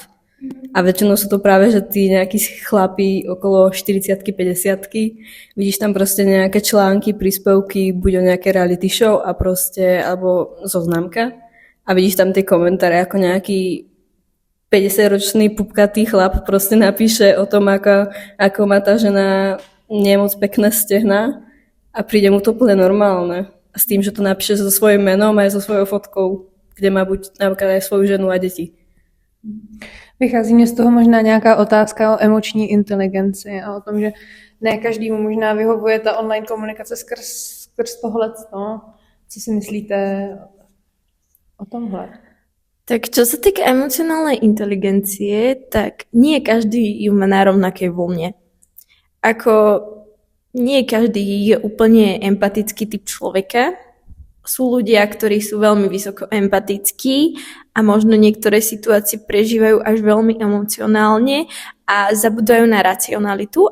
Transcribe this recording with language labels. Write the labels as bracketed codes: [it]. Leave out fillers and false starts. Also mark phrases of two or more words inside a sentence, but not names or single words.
[sk] A väčšinou sú to práve, že tí nejakí chlapí okolo 40-ky, 50-ky, vidíš tam proste nejaké články, príspevky, buď o nejaké reality show a proste, alebo zoznamka a vidíš tam tie komentáre, ako nejaký 50-ročný pupkatý chlap proste napíše o tom, ako má tá žena nie moc pekné stehná a príde mu to úplne normálne. A s tým, že to napíše so svojím menom aj so svojou fotkou, kde má buď napríklad aj svoju ženu a deti. [cs] Vychází mě z toho možná nějaká otázka o emoční inteligenci a o tom, že ne každému možná vyhovuje ta online komunikace skrz tohle. Co si myslíte o tomhle? [sk] Tak čo sa týka emocionálnej inteligencie, tak nie každý ju má na rovnakej vlne. Ako nie každý je úplne empatický typ človeka. Sú ľudia, ktorí sú veľmi vysoko empatickí a možno niektoré situácie prežívajú až veľmi emocionálne a zabúdajú na racionalitu,